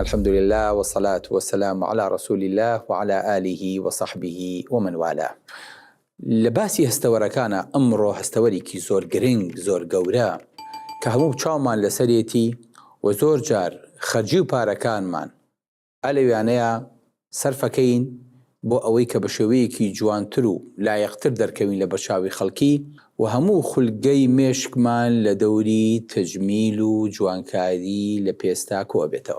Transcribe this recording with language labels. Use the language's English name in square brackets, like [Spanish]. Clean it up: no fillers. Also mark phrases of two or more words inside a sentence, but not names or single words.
[Arabic] الحمد لله والصلاة والسلام على رسول الله وعلى آله وصحبه ومن والاه. [Central Kurdish] لباسی هەستەوەرەکانە ئەمڕۆ هەستەوەرێکی زۆر گرنگ زۆر گەورە کە هەموو چاومان لەسەرێتی و زۆر جار خەرجی و پارەکانمان ئەلەویانەیە سەرفەکەین بۆ ئەوەی کە بە شێوەیەکی جوانتر و لایەقتر دەرکەوین لە بەرچاوی خەڵکی و هەموو خولگەی مێشکمان لە دەوری تەجمیل و جوانکاری لە پێستا کۆ بێتەوە.